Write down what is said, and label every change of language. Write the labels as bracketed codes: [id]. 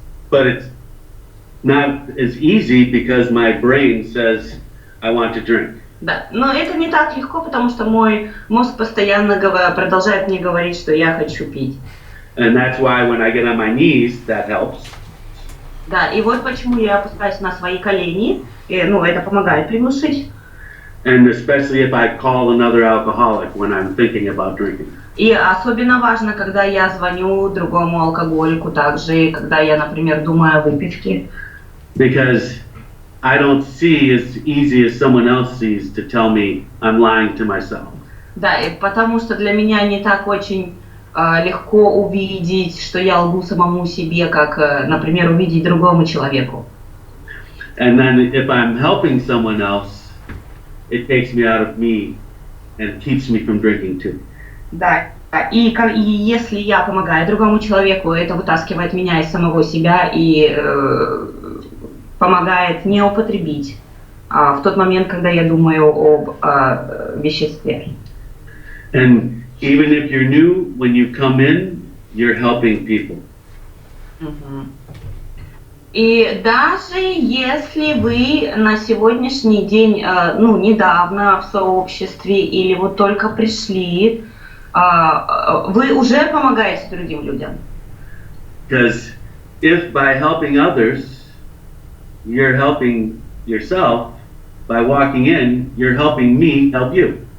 [en] But it's not as easy because my brain says I want to drink. [ru] Да, но это не так легко, потому что мой мозг постоянно продолжает мне говорить, что я хочу пить. [en] And that's why when I get on my knees, that helps. [ru] Да, и почему я опускаюсь на свои колени, это помогает приглушить. [en] And especially if I call another alcoholic when I'm thinking about drinking. [ru] И особенно важно, когда я звоню другому алкоголику также, когда я, например, думаю о выпивке. [en] Because I don't see as easy as someone else sees to tell me I'm lying to myself. [ru] Да, и потому что для меня не так очень легко увидеть, что я лгу самому себе, как, например, увидеть другому человеку. [en] And then if I'm helping someone else, it takes me out of me and keeps me from drinking too. [ru] Да, и если я помогаю другому человеку, это вытаскивает меня из самого себя и помогает не употребить в тот момент, когда я думаю об веществе. [en] And even if you're new, when you come in, you're helping people. [ru] И даже если вы на сегодняшний день, недавно в сообществе или вот только пришли, вы уже помогаете другим людям. [en] Because if by helping others, you're helping yourself, by walking in, you're helping me help you.